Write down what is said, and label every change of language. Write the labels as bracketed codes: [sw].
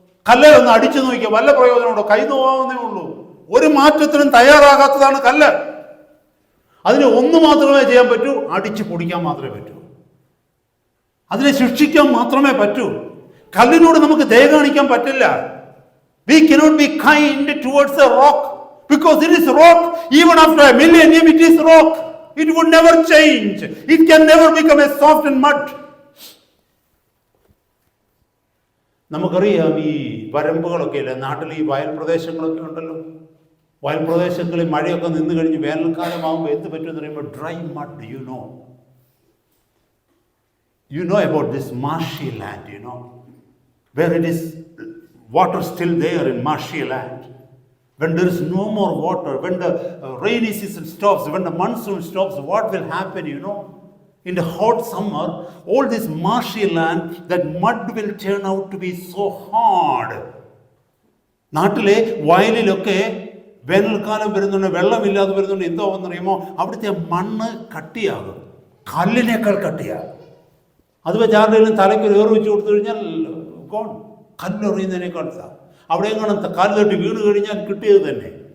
[ml] കല്ലിലൊന്ന് അടിച്ചു നോക്കിക്കുക, വല്ല പ്രയോജനമുണ്ടോ? കൈ നോവാവുന്നേ ഉള്ളൂ. ഒരു മാറ്റത്തിനും തയ്യാറാകാത്തതാണ് കല്ല്. അതിന് ഒന്ന് മാത്രമേ ചെയ്യാൻ പറ്റൂ, അടിച്ചു പൊടിക്കാൻ മാത്രമേ പറ്റൂ. അതിനെ ശിക്ഷിക്കാൻ മാത്രമേ പറ്റൂ. കല്ലിനോട് നമുക്ക് ദയ കാണിക്കാൻ പറ്റില്ല. [en] We cannot be kind towards a rock because it is rock. Even after a millennium it is rock. It would never change. It can never become a soft and mud. [ml] നമുക്കറിയാം, ഈ വരമ്പുകളൊക്കെ ഇല്ല നാട്ടിൽ, ഈ വയൽ പ്രദേശങ്ങളൊക്കെ ഉണ്ടല്ലോ. വയൽ പ്രദേശങ്ങളിൽ മഴയൊക്കെ നിന്ന് കഴിഞ്ഞ് വേനൽക്കാലമാകുമ്പോൾ എന്ത് പറ്റുമെന്ന് പറയുമ്പോൾ [en] Dry mud. You know about this marshy land, where it is water still there in marshy land. When there is no more water, when the rainy season stops, when the monsoon stops, what will happen, In the hot summer, all this marshy land, that mud will turn out to be so hard. [ml] നാട്ടിലെ വയലിലൊക്കെ വേനൽക്കാലം വരുന്നുണ്ട്, വെള്ളമില്ലാതെ വരുന്നുണ്ട്, എന്തോ എന്നറിയുമോ, അവിടുത്തെ മണ്ണ് കട്ടിയാകും, കല്ലിനേക്കാൾ കട്ടിയാകും. അത് വെച്ച് ആരുടെയും തലയ്ക്ക് ഒരു ഏറ് വെച്ച് കൊടുത്തു കഴിഞ്ഞാൽ കല്ലെറിയുന്നതിനേക്കാൾ അവിടെയും കാണാൻ കാല് തട്ടി വീണ് കഴിഞ്ഞാൽ കിട്ടിയത് തന്നെ.